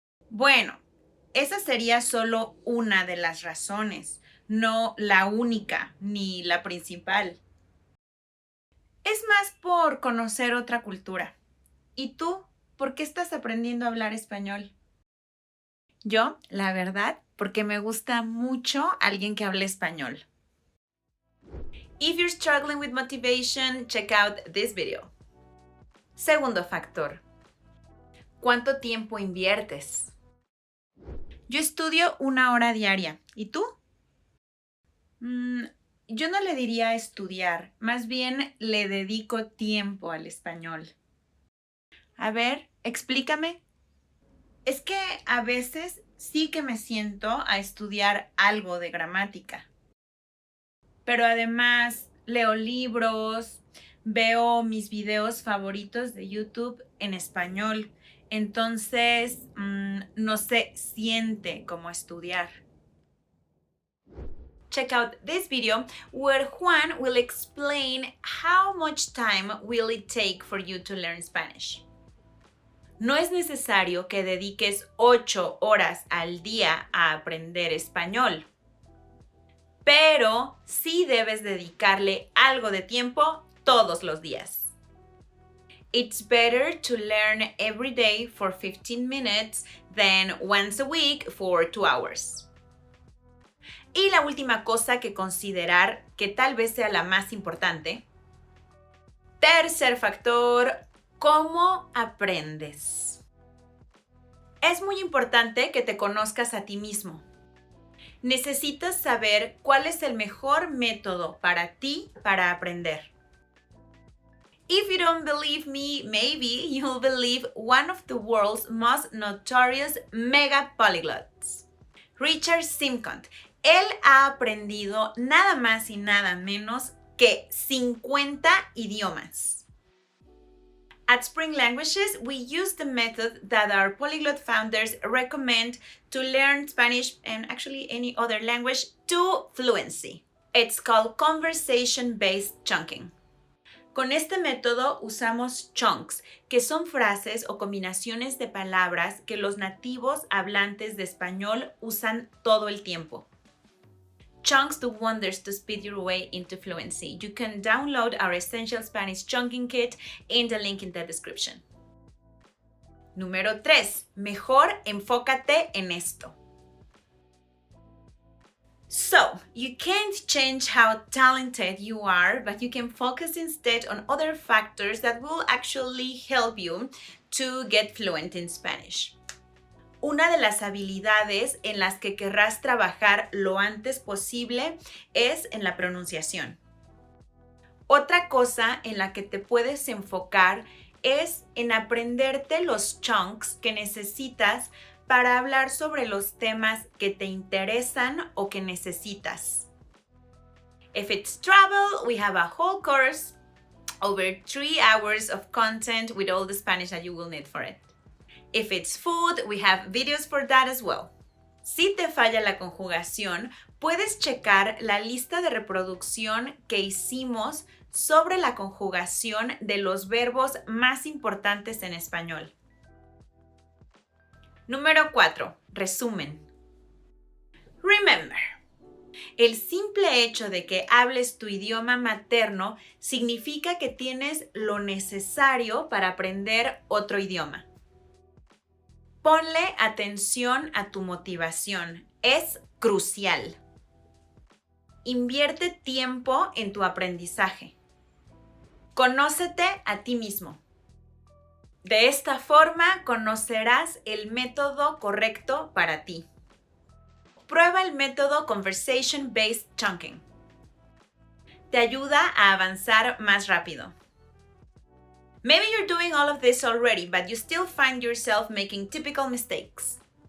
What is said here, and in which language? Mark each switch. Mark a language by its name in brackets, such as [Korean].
[Spanish] Bueno, esa sería solo una de las razones, no la única ni la principal. Es más por conocer otra cultura. ¿Y tú? ¿Por qué estás aprendiendo a hablar español? Yo, la verdad, porque me gusta mucho alguien que hable español. [English] If you're struggling with motivation, check out this video. [Spanish] Segundo factor. ¿Cuánto tiempo inviertes? Yo estudio 1 hora diaria. ¿Y tú? Yo no le diría estudiar, más bien le dedico tiempo al español. A ver, explícame. Es que a veces sí que me siento a estudiar algo de gramática. Pero además leo libros, veo mis videos favoritos de YouTube en español. Entonces, no se siente como estudiar. [English] Check out this video where Juan will explain how much time will it take for you to learn Spanish. [Spanish] No es necesario que dediques 8 horas al día a aprender español, pero sí debes dedicarle algo de tiempo todos los días. [English] It's better to learn every day for 15 minutes than once a week for 2 hours. [Spanish] Y la última cosa que considerar, que tal vez sea la más importante. Tercer factor, ¿cómo aprendes? Es muy importante que te conozcas a ti mismo. Necesitas saber cuál es el mejor método para ti para aprender. [English] If you don't believe me, maybe you'll believe one of the world's most notorious mega polyglots, Richard Simkond. [Spanish] Él ha aprendido nada más y nada menos que 50 idiomas. [English] At Spring Languages, we use the method that our polyglot founders recommend to learn Spanish and actually any other language to fluency. It's called conversation-based chunking. [Spanish] Con este método usamos chunks, que son frases o combinaciones de palabras que los nativos hablantes de español usan todo el tiempo. [English] Chunks do wonders to speed your way into fluency. You can download our Essential Spanish Chunking Kit in the link in the description. [Spanish] Número 3. Mejor enfócate en esto. [English] So, you can't change how talented you are, but you can focus instead on other factors that will actually help you to get fluent in Spanish. [Spanish] Una de las habilidades en las que querrás trabajar lo antes posible es en la pronunciación. Otra cosa en la que te puedes enfocar es en aprenderte los chunks que necesitas para hablar sobre los temas que te interesan o que necesitas. [English] If it's travel, we have a whole course, over 3 hours of content with all the Spanish that you will need for it. If it's food, we have videos for that as well. [Spanish] Si te falla la conjugación, puedes checar la lista de reproducción que hicimos sobre la conjugación de los verbos más importantes en español. Número 4. Resumen. [English] Remember. [Spanish] El simple hecho de que hables tu idioma materno significa que tienes lo necesario para aprender otro idioma. Ponle atención a tu motivación. Es crucial. Invierte tiempo en tu aprendizaje. Conócete a ti mismo. De esta forma conocerás el método correcto para ti. Prueba el método Conversation Based Chunking. Te ayuda a avanzar más rápido. [English] Maybe you're doing all of this already, but you still find yourself making typical mistakes.